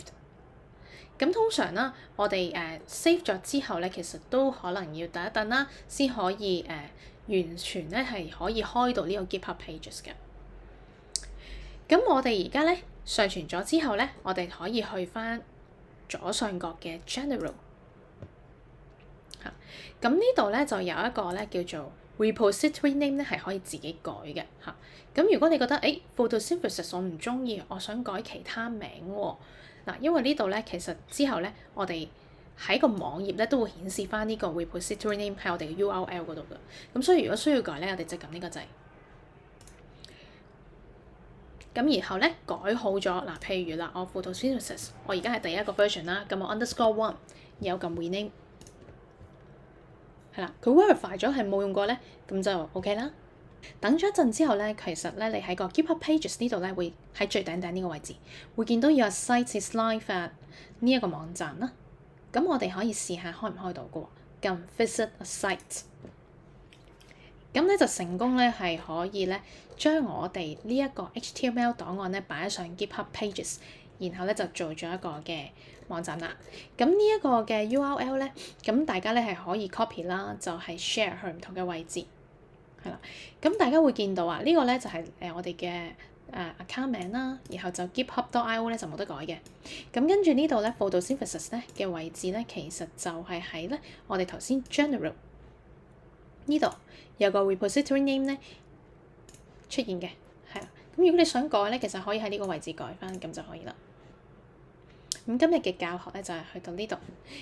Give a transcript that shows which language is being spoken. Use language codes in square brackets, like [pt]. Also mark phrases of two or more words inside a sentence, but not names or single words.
[yue] 咁通常啦，我哋save 咗之後咧，其實都可能要等一等啦，先可以完全咧係可以開到呢個 GitHub Pages 嘅。咁我哋而家咧上傳咗之後咧，我哋可以去翻左上角嘅 General。咁呢度咧就有一個咧叫做 [en] repository name [yue] 咧係可以自己改嘅嚇。咁如果你覺得photosynthesis 我唔中意，我想改其他名喎。因為呢度咧其實之後咧我哋喺個網頁咧都會顯示翻呢個 [en] repository name [yue] 喺我哋嘅 URL 嗰度嘅。咁所以如果需要改咧，我哋就撳呢個掣。咁然後咧改好咗譬如啦，我 photosynthesis 我而家係第一個 version 啦，咁我 _1 有撳 rename。係啦，佢 verify 咗係冇用過咧，咁就 OK 啦。等咗一陣之後咧，其實咧你喺個 GitHub Pages 呢度咧會喺最頂呢個位置會見到有 [en] Site is live at [yue] 呢一個網站啦。咁我哋可以試下開唔開到嘅喎，撳 [en] Visit a Site。 [yue] 咁咧就成功咧係可以咧將我哋呢一個 HTML 檔案咧擺上 GitHub Pages，然後咧就做咗一個嘅網站啦。咁呢一個嘅 URL 咧，咁大家咧係可以 copy 啦，就係 share 去唔同嘅位置，係啦。咁大家會見到呢個咧就係我哋嘅account 名啦，然後就 GitHub.io 咧就冇得改嘅。咁跟住呢度咧 photosynthesis 咧嘅位置咧，其實就係喺咧我哋頭先 general 呢度有個 [en] repository name [yue] 咧出現嘅，係啦。咁如果你想改咧，其實可以喺呢個位置改翻，咁就可以啦。咁今日嘅教學咧就係去到呢度。